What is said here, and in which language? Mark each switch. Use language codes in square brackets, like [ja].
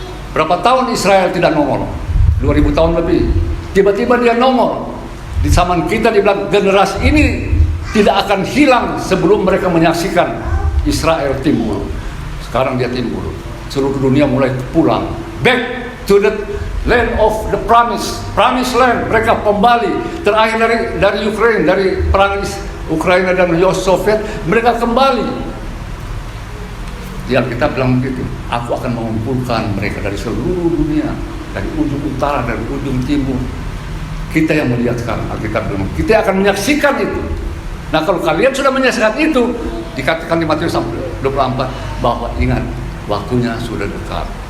[id] Berapa tahun Israel tidak nongol? 2000 tahun lebih. Tiba-tiba dia nongol. Di zaman kita dibilang generasi ini tidak akan hilang sebelum mereka menyaksikan Israel timbul. Sekarang dia timbul. Seluruh dunia mulai pulang. [en] Back to the land of the promised land. [id] Mereka kembali. Terakhir dari Ukraine, dari perang Ukraina dan Soviet, mereka kembali. Ya, kita bilang begitu. Aku akan mengumpulkan mereka dari seluruh dunia, dari ujung utara, dari ujung timur. Kita yang melihat sekarang, Alkitab bilang, kita akan menyaksikan itu. Nah, kalau kalian sudah menyaksikan itu, dikatakan di Matius 24 bahwa ingat, waktunya sudah dekat.